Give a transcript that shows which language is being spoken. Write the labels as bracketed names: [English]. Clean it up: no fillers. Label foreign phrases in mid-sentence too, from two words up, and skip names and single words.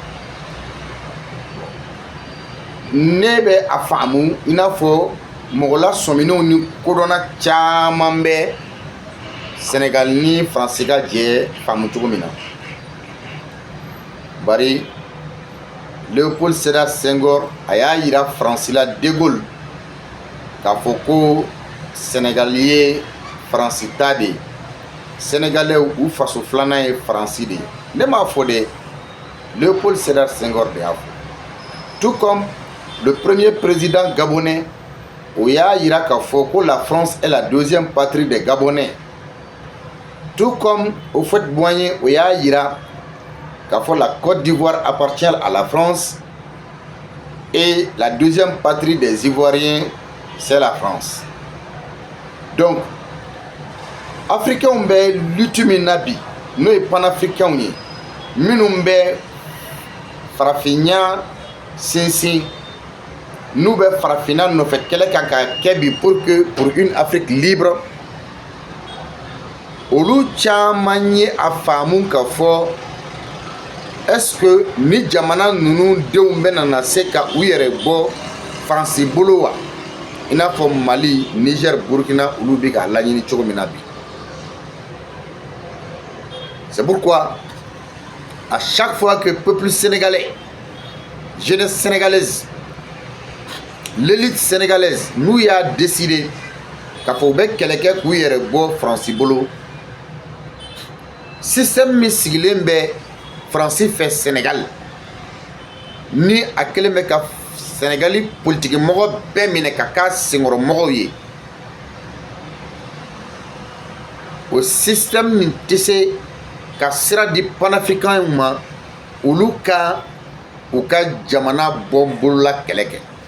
[Bambara] na ne bɛ a faamu i n'a fɔ mɔgɔ lasɔminenw ni kodɔnna caman bɛ Sénégal ni Faransi ka jɛ faamu cogo min na bari Léopold Sédar Senghor a y'a yira Faransi la De Gaulle k'a fɔ ko Sénégal ye Faransi ta de ye Sénégalais u faso filanan ye Faransi de ye ne m'a fɔ de Léopold Sédar Senghor de y'a fɔ [French] tout comme le premier président gabonais [Bambara] o y'a yira k'a fɔ ko [French] la France est la deuxième patrie des Gabonais tout comme Houphouët-Boigny [Bambara] o y'a yira k'a fɔ [French] la Côte d'Ivoire appartient à la France Et la deuxième patrie des Ivoiriens, c'est la France. [Bambara] Donc, Africains bɛ lutte min na bi, n'o ye panafricains ye, minnu bɛ farafinya sinsin, n'u bɛ farafinna nɔfɛ kɛlɛ kan ka kɛ bi [French] pour une Afrique libre. [Bambara] Olu caman ye a faamu ka fɔ [French] est-ce que [Bambara] ni jamana ninnu denw bɛna na se ka u yɛrɛ bɔ Faransi bolo wa? I n'a fɔ Mali, Niger, Burkina olu bɛ ka laɲini cogo min na bi. [French] C'est pourquoi à chaque fois que le peuple sénégalais, jeunesse sénégalaise, l'élite sénégalaise nous y a décidé [Bambara] k'a fɔ u bɛ kɛlɛ kɛ k'u yɛrɛ bɔ Faransi bolo, système min sigilen bɛ Faransi fɛ Sénégal ni a kɛlen bɛ ka Sénégali politique mɔgɔ bɛɛ minɛ ka k'a senkɔrɔ mɔgɔw ye, o système nin tɛ se ka sira di panafricains ma olu ka u ka jamana bɔ bolola kɛlɛ kɛ.